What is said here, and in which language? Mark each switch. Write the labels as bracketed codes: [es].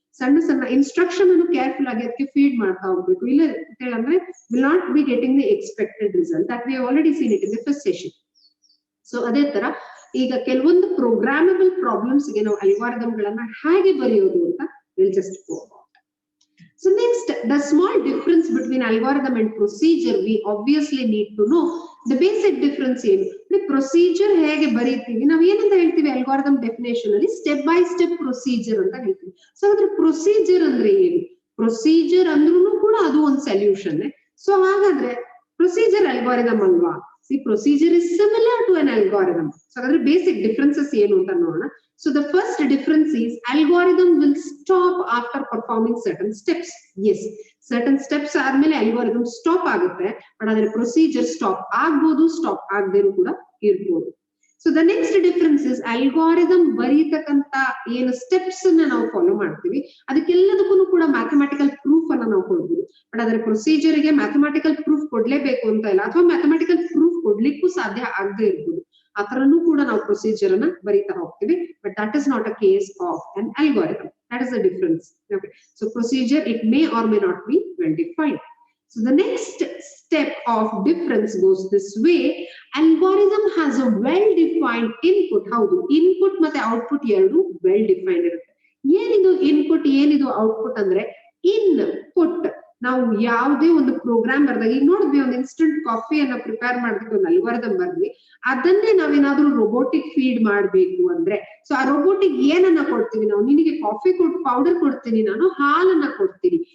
[kn] ಸಣ್ಣ ಸಣ್ಣ ಇನ್ಸ್ಟ್ರಕ್ಷನ್ ಅನ್ನು ಕೇರ್ಫುಲ್ ಆಗಿ ಅದಕ್ಕೆ ಫೀಡ್ ಮಾಡ್ತಾ ಹೋಗ್ಬೇಕು. ಇಲ್ಲ ಅಂತ ಹೇಳಿದ್ರೆ [en] Will not be getting the expected result. That we already seen it in the first session. [kn] So ಅದೇ ತರ ಈಗ ಕೆಲವೊಂದು ಪ್ರೋಗ್ರಾಮಬಲ್ ಪ್ರಾಬ್ಲಮ್ಸ್ ಗೆ ನಾವು ಅಲ್ಗಾರಿದಮ್ ಗಳನ್ನ ಹೇಗೆ ಬರೆಯೋದು ಅಂತ [en] Will just go. So next, the small difference between algorithm and procedure, we obviously need to know the basic difference ಏನು. [kn] ಪ್ರೊಸೀಜರ್ ಹೇಗೆ ಬರೀತೀವಿ, ನಾವ್ ಏನಂತ ಹೇಳ್ತೀವಿ ಅಲ್ಗಾರಿದಮ್ ಡೆಫಿನೇಷನ್ ಅಲ್ಲಿ ಸ್ಟೆಪ್ ಬೈ ಸ್ಟೆಪ್ ಪ್ರೊಸೀಜರ್ ಅಂತ ಹೇಳ್ತೀವಿ. ಸೊ ಅದ್ರ ಪ್ರೊಸೀಜರ್ ಅಂದ್ರೆ ಏನು, ಪ್ರೊಸೀಜರ್ ಅಂದ್ರೂ ಕೂಡ ಅದು ಒಂದು ಸೊಲ್ಯೂಷನ್. ಸೊ ಹಾಗಾದ್ರೆ ಪ್ರೊಸೀಜರ್ ಅಲ್ಗಾರಿದಮ್ ಅಲ್ವಾ? [en] See, procedure is similar to an algorithm. [kn] So ಅದರ basic differences ಏನು ಅಂತ ನೋಡೋಣ. [en] So the first difference is algorithm will stop after performing certain steps. [kn] Yes, certain steps ಆದ್ಮೇಲೆ algorithm stop ಆಗುತ್ತೆ. But ಅದರ procedure stop ಆಗ್ಬೋದು, stop ಆಗದೇನೂ ಕೂಡ ಇರ್ಬೋದು. [en] so the next difference is [kn] algorithm ಬರೀತಕ್ಕಂತ ಏನು ಸ್ಟೆಪ್ಸ್ ಅನ್ನ ನಾವು ಫಾಲೋ ಮಾಡ್ತೀವಿ ಅದಕ್ಕೆಲ್ಲದಕ್ಕೂ ಕೂಡ ಮ್ಯಾಥಮೆಟಿಕಲ್ ಪ್ರೂಫ್ ಅನ್ನ ನಾವು ಕೊಡ್ಬೋದು. ಬಟ್ ಅದರ ಪ್ರೊಸೀಜರ್ ಗೆ ಮ್ಯಾಥಮೆಟಿಕಲ್ ಪ್ರೂಫ್ ಕೊಡ್ಲೇಬೇಕು ಅಂತ ಇಲ್ಲ, ಅಥವಾ ಮ್ಯಾಥಮೆಟಿಕಲ್ ಪ್ರೂಫ್ ಕೊಡ್ಲಿಕ್ಕೂ ಸಾಧ್ಯ ಆಗದೆ ಇರ್ಬೋದು. ಆ ತರನು ಕೂಡ ನಾವು ಪ್ರೊಸೀಜರ್ ಅನ್ನ ಬರೀತಾ ಹೋಗ್ತೀವಿ. [en] But that is not a case of an algorithm. That is the difference. Okay. So procedure, it may or may not be well defined. So the next step of difference goes this way. Algorithm has a well-defined find input. [kn] ಹೌದು, input ಮತ್ತೆ output ಎರಡು well defined ಇರುತ್ತೆ. ಏನಿದು input, ಏನಿದು output ಅಂದ್ರೆ input. ನಾವು ಯಾವುದೇ ಒಂದು ಪ್ರೋಗ್ರಾಮ್ ಬರ್ದಾಗ, ಈಗ ನೋಡಿದ್ವಿ ಒಂದು ಇನ್ಸ್ಟಂಟ್ ಕಾಫಿಯನ್ನ ಪ್ರಿಪೇರ್ ಮಾಡೋದಕ್ಕೆ ಒಂದು ಅಲ್ಗಾರಿದಮ್ ಬರ್ದ್ವಿ, ಅದನ್ನೇ ನಾವೇನಾದ್ರೂ ರೋಬೋಟಿಕ್ ಫೀಡ್ ಮಾಡ್ಬೇಕು ಅಂದ್ರೆ, ಸೊ ಆ ರೋಬೋಟಿಕ್ ಏನನ್ನ ಕೊಡ್ತೀವಿ ನಾವು, ನಿನಗೆ ಕಾಫಿ ಪೌಡರ್ ಕೊಡ್ತೀನಿ, ನಾನು ಹಾಲನ್ನ ಕೊಡ್ತೀನಿ.